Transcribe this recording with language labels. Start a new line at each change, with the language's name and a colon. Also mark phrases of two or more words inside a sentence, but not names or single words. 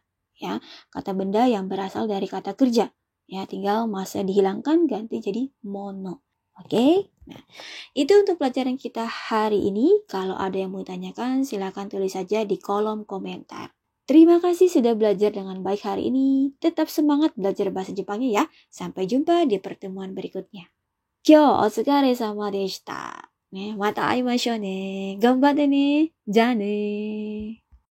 Indonesian: Ya, kata benda yang berasal dari kata kerja. Ya, tinggal masa dihilangkan ganti jadi mono. Oke, nah itu untuk pelajaran kita hari ini. Kalau ada yang mau tanyakan, silakan tulis saja di kolom komentar. Terima kasih sudah belajar dengan baik hari ini. Tetap semangat belajar bahasa Jepangnya ya. Sampai jumpa di pertemuan berikutnya.
Japanese: 今日お疲れ様でした. ね、また会いましょうね。頑張ってね。じゃあね。